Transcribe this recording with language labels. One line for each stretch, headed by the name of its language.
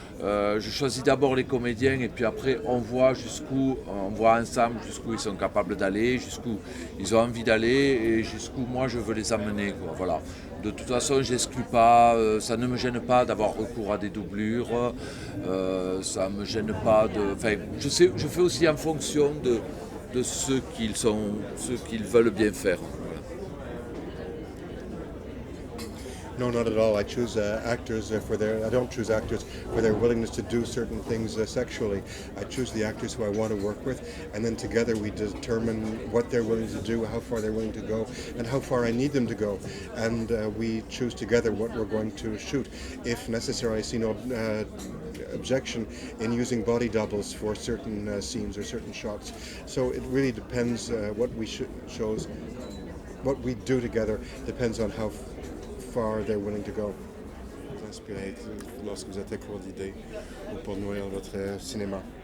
French: Je choisis d'abord les comédiens et puis après on voit ensemble jusqu'où ils sont capables d'aller, jusqu'où ils ont envie d'aller et jusqu'où moi je veux les amener, quoi. Voilà. De toute façon, je n'exclus pas, ça ne me gêne pas d'avoir recours à des doublures, ça ne me gêne pas de. Enfin, je fais aussi en fonction de ce qu'ils veulent bien faire.
English: No, not at all. I choose actors I don't choose actors for their willingness to do certain things sexually. I choose the actors who I want to work with, and then together we determine what they're willing to do, how far they're willing to go, and how far I need them to go. And we choose together what we're going to shoot. If necessary, I see no objection in using body doubles for certain scenes or certain shots. So it really depends what we shows, what we do together depends on how far they're willing to go.
French: Vous inspirez lorsque vous êtes à court d'idées ou pour nourrir votre cinéma?